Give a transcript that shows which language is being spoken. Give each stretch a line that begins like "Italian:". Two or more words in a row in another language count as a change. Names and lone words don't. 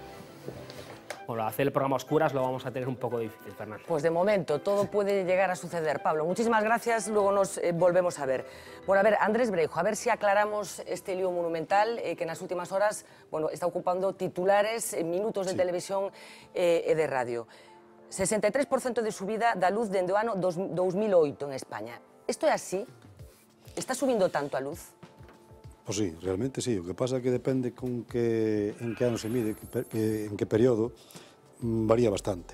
Spanish: Bueno, hacer el programa a oscuras lo vamos a tener un poco difícil, Fernando. Pues de momento, todo puede llegar a suceder. Pablo, muchísimas gracias, luego nos volvemos a ver. Bueno, a ver, Andrés Breijo, a ver si aclaramos este lío monumental que en las últimas horas, bueno, está ocupando titulares, minutos de televisión e de radio.
Galician: 63% de subida da luz dende o ano 2008 en España. Isto é así? Está subindo tanto a luz? Pois sí, realmente sí. O que pasa é que depende en que ano se mide, en que período, varía bastante.